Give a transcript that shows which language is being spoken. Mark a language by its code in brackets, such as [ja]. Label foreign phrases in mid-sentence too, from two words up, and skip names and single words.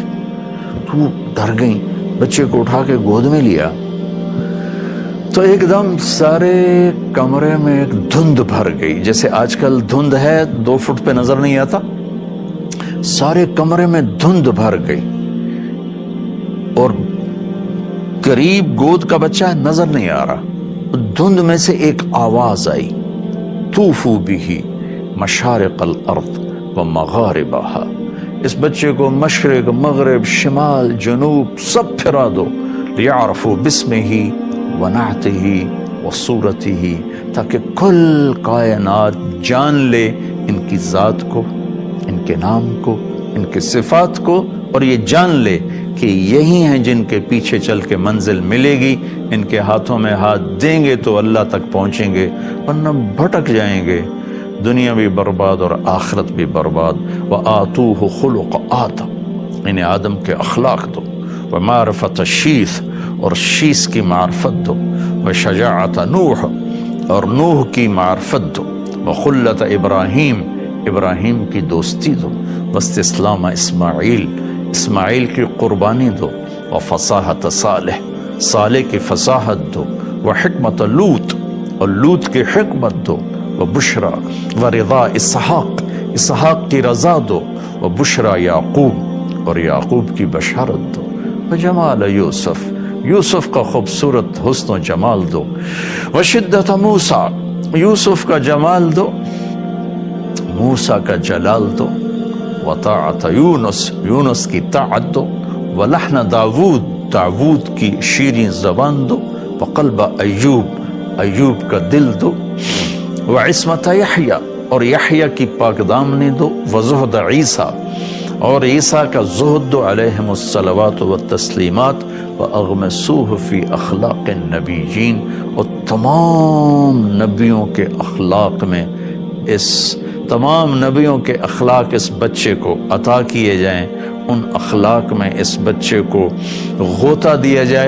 [ur] تو ڈر گئی، بچے کو اٹھا کے گود میں لیا، تو ایک دم سارے کمرے میں ایک دھند بھر گئی، جیسے آج کل دھند ہے 2 فٹ پہ نظر نہیں آتا، سارے کمرے میں دھند بھر گئی، اور قریب گود کا بچہ نظر نہیں آ رہا۔ دھند میں سے ایک آواز آئی، [ar] طوفوا بہ مشارق الارض ومغاربہا، [ur] اس بچے کو مشرق، مغرب، شمال، جنوب سب پھرا دو، [ar] لیعرفوا باسمہ ونعتہ وصورتہ، [ur] تاکہ کل کائنات جان لے ان کی ذات کو، ان کے نام کو، ان کے صفات کو، اور یہ جان لے کہ یہی ہیں جن کے پیچھے چل کے منزل ملے گی، ان کے ہاتھوں میں ہاتھ دیں گے تو اللہ تک پہنچیں گے، ورنہ بھٹک جائیں گے، دنیا بھی برباد اور آخرت بھی برباد۔ [ar] وَآتُوهُ خُلُقَ آدم، [ur] انہیں آدم کے اخلاق دو، [ar] وَمَعْرِفَةَ شیث، [ur] اور شیث کی معرفت دو، [ar] وَشَجَاعَةَ نوح، [ur] اور نوح کی معرفت دو، [ar] وخلت ابراہیم، [ur] ابراہیم کی دوستی دو، [ar] واستسلام اسماعیل، [ur] اسماعیل کی قربانی دو، [ar] وفصاحت صالح، [ur] صالح کی فصاحت دو، [ar] وحکمت لوط، [ur] اور لوط کی حکمت دو، [ar] وبشرا ورضا اسحاق، [ur] اسحاق کی رضا دو، [ar] وبشرا یعقوب، [ur] اور یعقوب کی بشارت دو، [ar] وجمال یوسف، [ur] یوسف کا خوبصورت حسن و جمال دو، [ar] وشدت موسیٰ، [ur] یوسف کا جمال دو، موسیٰ کا جلال دو، [ar] وطاعت یونس، [ur] یونس کی طاعت دو، [ar] ولحن داود، [ur] داود کی شیریں زبان دو، [ar] وقلب ایوب، [ur] ایوب کا دل دو، [ar] وعصمت یحییٰ، [ur] اور یحییٰ کی پاک دامنی دو، [ar] وزہد عیسیٰ، [ur] اور عیسیٰ کا زہد دو، [ar] علیہم الصلوات والتسلیمات، واغمسوہ فی اخلاق النبیین، [ur] اور تمام نبیوں کے اخلاق میں، اس تمام نبیوں کے اخلاق اس بچے کو عطا کیے جائیں، ان اخلاق میں اس بچے کو غوطہ دیا جائے۔